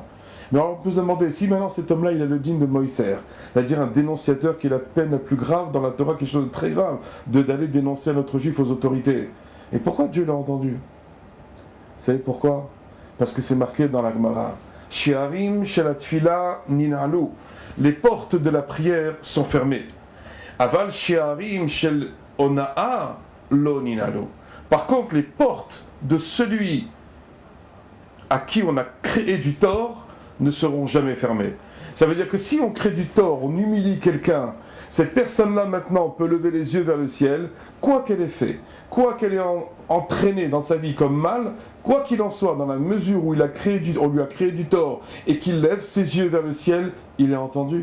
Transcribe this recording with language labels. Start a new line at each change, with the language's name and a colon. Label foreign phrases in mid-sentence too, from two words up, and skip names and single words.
French: Mais alors on peut se demander, si maintenant cet homme-là, il a le digne de Moïser, c'est-à-dire un dénonciateur qui est la peine la plus grave dans la Torah, quelque chose de très grave, d'aller dénoncer un autre juif aux autorités. Et pourquoi Dieu l'a entendu? Vous savez pourquoi? Parce que c'est marqué dans la Gemara.
Hebrew: שערים של תפילה ננעלו.
French: Les portes de la prière sont fermées.
Hebrew: אבל שערים של אונאה לא ננעלו.
French: Par contre, les portes de celui à qui on a créé du tort ne seront jamais fermées. Ça veut dire que si on crée du tort, on humilie quelqu'un, cette personne-là maintenant peut lever les yeux vers le ciel, quoi qu'elle ait fait, quoi qu'elle ait entraîné dans sa vie comme mal, quoi qu'il en soit, dans la mesure où on lui a créé du tort et qu'il lève ses yeux vers le ciel, il est entendu.